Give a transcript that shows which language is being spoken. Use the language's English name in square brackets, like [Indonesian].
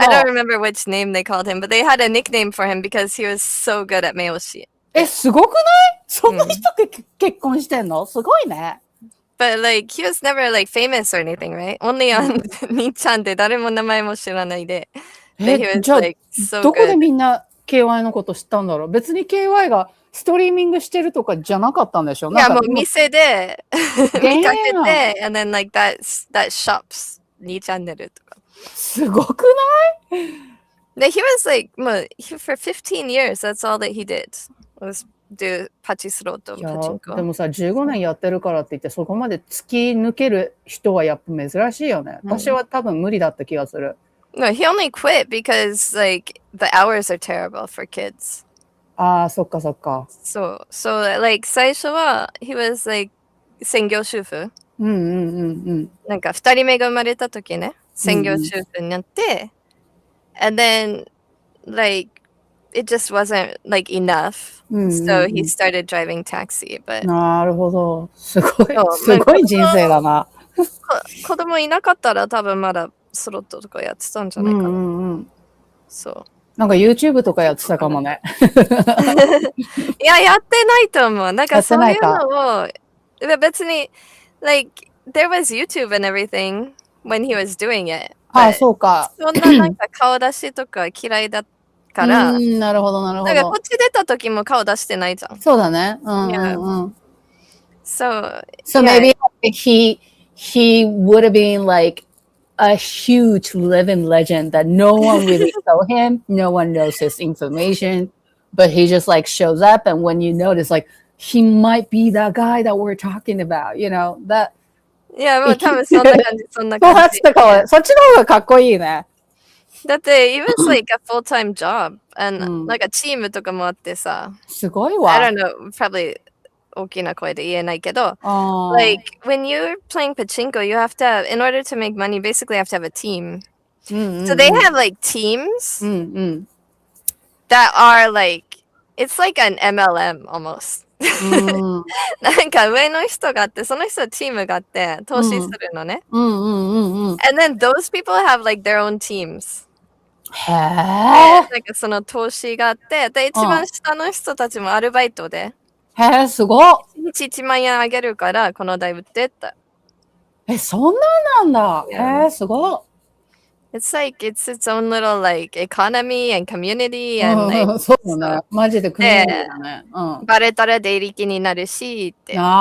[English] I don't remember which name they called him, but they had a nickname for him because he was so good at 目押し。 [Japanese] すごくないそんな人結婚してんのすごいね。 [English] But like he was never like famous or anything, right? Only on [Japanese] 兄ちゃんで誰も名前も知らないで。 [English] But he was like so good. [Japanese] どこでみんな KY のこと知ったんだろう別に KY がストリーミングしてるとかじゃなかったんでしょいや、もう店で見かけて、 [English] and then like that shops [Japanese] 2チャンネルとか。すごくない [English] He was like, もうfor 15 years, that's all that he did. Was do パチスロット、パチンコ。 [Japanese] でもさ、15年やってるからって言って、そこまで突き抜ける人はやっぱ珍しいよね。私は多分無理だった気がする。 [English] No, he only quit because like the hours are terrible for kids. [Japanese] そっかそっか。 [English] So like [Japanese] 最初は [English] he was like 専業主婦。 [Japanese] なんか2人目が生まれた時ね、専業主婦になって、 [English] and then like it just wasn't like enough. So he started driving taxi. But [Japanese] なるほど。すごい人生だな。子供いなかったら多分まだスロットとかやってたんじゃないかな。そう。なんか YouTube とかやってたかもね。いや、やってないと思う。なんかそういうのを、別に、 [English] like, there was YouTube and everything when he was doing it. [Japanese] そうか。そんななんか顔出しとか嫌いだから。なるほど、なるほど。だからこっち出た時も顔出してないじゃん。そうだね。 [English] So maybe he would have been like a huge living legend that no one really saw him, no one knows his information, but he just like shows up, and when you notice, like he might be that guy that we're talking about, you know, that. [Japanese] いや、もう多分そんな感じ、そんな感じ。そっちの方がかっこいいね。だって、 [English] it was like a full-time job, and [Japanese] なんかチームとかもあってさ。すごいわ。 [English] I don't know, probably [Japanese] 大きな声で言えないけど、 [English] like when you're playing pachinko, you have to, in order to make money, basically you have to have a team. So they have like teams that are like, it's like an MLM almost. [Japanese] なんか上の人があって、その人はチームがあって、投資するのね。 [English] And then those people have like their own teams. [Japanese] へぇなんかその投資があって、で、一番下の人たちもアルバイトで。へぇ、すごっ。 1日1万円あげるから、この台売ってって。そんなんなんだ。へぇ、すごっ。 [English] It's like, it's its own little like economy and community and like. [Japanese] そうだね。マジでcommunityだね。バレたら出入り気になるしって。